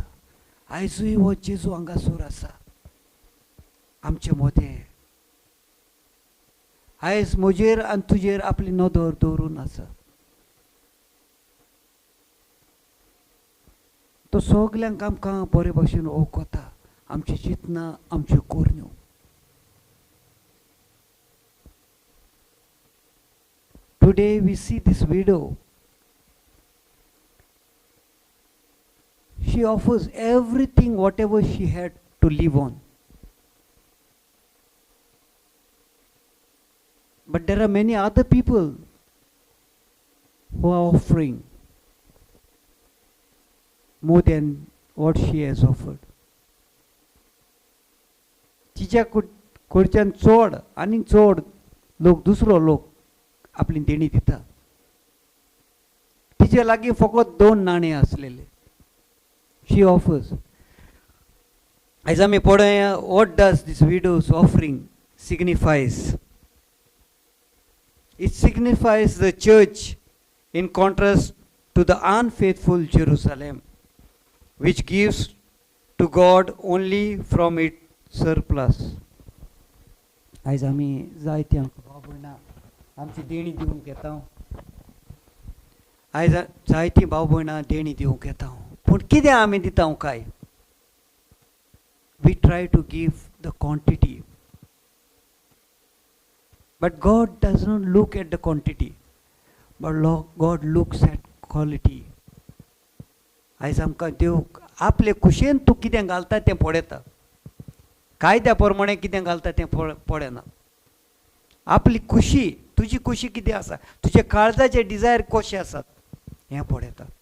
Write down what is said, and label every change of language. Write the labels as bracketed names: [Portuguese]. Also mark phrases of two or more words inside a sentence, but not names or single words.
[Konkani] आयजूय हो जेजू हांगासर आसा आमचे मदें. आयज म्हजेर आनी तुजेर आपली नदर दवरून आसा. तो सगल्यांक आमकां बरे भाशेन वळखता. आमची चिंतनां आमच्यो कोरण्यो. [English] Today we see this widow. She offers everything whatever she had to live on. But there are many other people who are offering more than what she has offered. [Konkani] तिच्या कडच्यान चड आनी चड लोक दुसरो लोक आपली देणी दिता. तिचे लागीं फकत 2 नाणे आसलेले. [English] She offers. As [Konkani] आमी पळोवया, [English] what does this widow's offering signifies? It signifies the church in contrast to the unfaithful Jerusalem, which gives to God only from its surplus. [Konkani] As आमी जायत्या भाव भयणां आमची देणी दिवंक येता. आयज जायतीं भाव भयणां देणी दिवंक येता. पूण कितें आमी दिता काय? [English] We try to give the quantity. But God does not look at the quantity, but God looks at quality. [Konkani] आयज आमकां देव आपले कुशेन तूं कितें घालता तें पळयता. कायद्या प्रमाणे कितें घालता तें पळयना. आपली खुशी, तुजी खुशी कितें आसा, तुजे काळजाचे डिजायर कशे आसात हें पळयता.